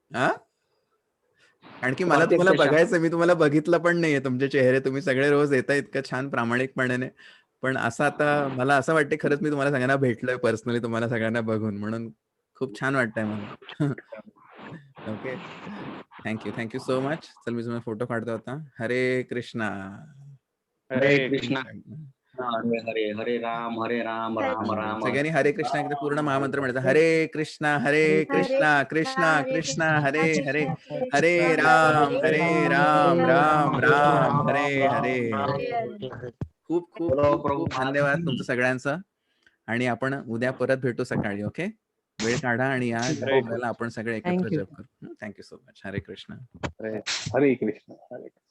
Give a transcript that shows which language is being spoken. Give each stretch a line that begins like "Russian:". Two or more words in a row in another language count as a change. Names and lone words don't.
Marathi: आणखी मला तुम्हाला बघायचं, मी तुम्हाला बघितलं पण नाहीये तुमचे चेहरे. तुम्ही सगळे रोज येता इतकं छान प्रामाणिकपणाने. पण असं आता मला असं वाटतं खरंच मी तुम्हाला सगळ्यांना भेटलोय पर्सनली, तुम्हाला सगळ्यांना बघून, म्हणून खूप छान वाटतंय मला.
English: OK, thank you so much.
Marathi: चल मी तुम्हाला फोटो काढतो आता. हरे कृष्णा. हरे कृष्णा. हरे हरे राम राम राम. सगळ्यांनी हरे कृष्णा एकदा पूर्ण महामंत्र म्हणायचा. हरे कृष्णा कृष्णा कृष्णा हरे हरे, हरे राम राम राम हरे हरे. खूप खूप खूप धन्यवाद तुमचं सगळ्यांचं. आणि आपण उद्या परत भेटू सकाळी. ओके, वेळ काढा आणि या जप करायला आपण सगळे एकत्र जप करू.
English: thank you so much.
Marathi: हरे कृष्णा. हरे कृष्ण.